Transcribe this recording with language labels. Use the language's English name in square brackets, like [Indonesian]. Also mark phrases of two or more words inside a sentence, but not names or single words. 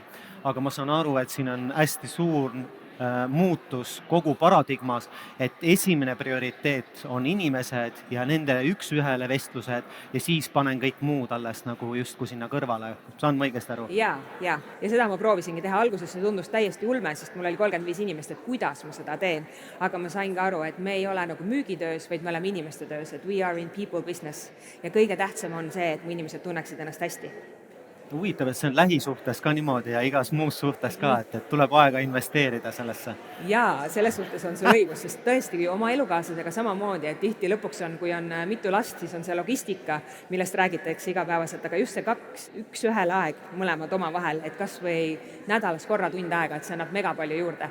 [Estonian] Aga ma saan aru, et siin on hästi suur muutus kogu paradigmas, et esimene prioriteet on inimesed ja nende üks-ühele vestlused ja siis panen kõik muud alles nagu justkui sinna kõrvale. Saan ma õigesti aru? Ja seda ma proovisingi teha. Alguses see tundus täiesti ulme, sest mul oli 35 inimest, et kuidas ma seda teen. Aga ma sain ka aru, et me ei ole nagu müügitöös, vaid me oleme inimeste töös, et [English] we are in people business. [Estonian] Ja kõige tähtsam on see, et mu inimesed tunneksid ennast hästi. huvitav, et see on lähisuhtes ka niimoodi ja igas muus suhtes ka, et tuleb aega investeerida sellesse. Jaa, selles suhtes on sul õigus, sest tõesti oma elukaaslasega samamoodi, et tihti lõpuks on, kui on mitu last, siis on see logistika, millest räägitakse igapäevaselt, aga just see üks ühele aeg mõlemad omavahel, et kas või nädalas korra tund aega, et see annab mega palju juurde.